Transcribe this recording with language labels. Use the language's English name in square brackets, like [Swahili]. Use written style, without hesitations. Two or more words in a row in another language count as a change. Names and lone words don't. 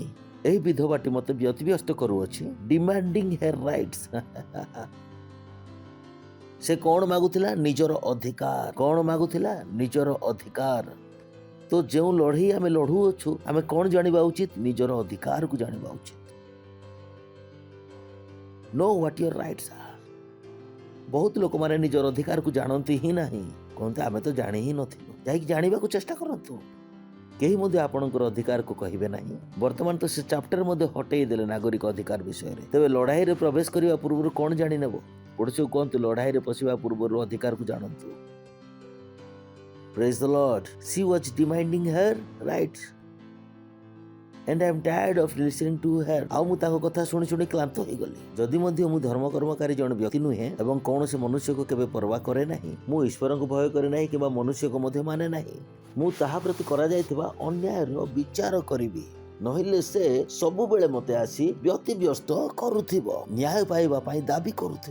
[Odia] ଏହି ବିଧବାଟି ମୋତେ ବ୍ୟତିବ୍ୟସ୍ତ କରୁଅଛି। [English] demanding her rights. [Odia] ସେ କ'ଣ ମାଗୁଥିଲା? ନିଜର ଅଧିକାର। କ'ଣ ମାଗୁଥିଲା? ନିଜର ଅଧିକାର। ତ ଯେଉଁ ଲଢ଼େଇ ଆମେ ଲଢ଼ୁଅଛୁ, ଆମେ କ'ଣ ଜାଣିବା ଉଚିତ? ନିଜର ଅଧିକାରକୁ ଜାଣିବା ଉଚିତ। [English] Know what your rights are. [Odia] ବହୁତ ଲୋକମାନେ ନିଜର ଅଧିକାରକୁ ଜାଣନ୍ତି ହିଁ ନାହିଁ। କହନ୍ତି ଆମେ ତ ଜାଣି ହିଁ ନଥିଲୁ। ଯାଇକି ଜାଣିବାକୁ ଚେଷ୍ଟା କରନ୍ତୁ। କେହି ମଧ୍ୟ ଆପଣଙ୍କର ଅଧିକାରକୁ କହିବେ ନାହିଁ। ବର୍ତ୍ତମାନ ତ ସେ ଚାପ୍ଟର ମଧ୍ୟ ହଟେଇ ଦେଲେ ନାଗରିକ ଅଧିକାର ବିଷୟରେ। ତେବେ ଲଢ଼ାଇରେ ପ୍ରବେଶ କରିବା ପୂର୍ବରୁ କ'ଣ ଜାଣିନେବ? ପଡ଼ୋଶୀକୁ କୁହନ୍ତୁ ଲଢ଼ାଇରେ ପଶିବା ପୂର୍ବରୁ ଅଧିକାରକୁ ଜାଣନ୍ତୁ। [English] Praise the Lord. She was demanding her rights. And I am tired of listening to her. [Odia] ଆଉ ମୁଁ ତାଙ୍କ କଥା ଶୁଣି ଶୁଣି କ୍ଳାନ୍ତ ହୋଇଗଲି। ଯଦି ମଧ୍ୟ ମୁଁ ଧର୍ମକର୍ମକାରୀ ଜଣେ ବ୍ୟକ୍ତି ନୁହେଁ ଏବଂ କୌଣସି ମନୁଷ୍ୟକୁ କେବେ ପରବା କରେ ନାହିଁ, ମୁଁ ଈଶ୍ୱରଙ୍କୁ ଭୟ କରେ ନାହିଁ କିମ୍ବା ମନୁଷ୍ୟକୁ ମଧ୍ୟ ମାନେ ନାହିଁ, ମୁଁ ତାହା ପ୍ରତି କରାଯାଇଥିବା ଅନ୍ୟାୟର ବିଚାର କରିବି। ନହେଲେ ସେ ସବୁବେଳେ ମୋତେ ଆସି ବ୍ୟତିବ୍ୟସ୍ତ କରୁଥିବ, ନ୍ୟାୟ ପାଇବା ପାଇଁ ଦାବି କରୁଥିବ।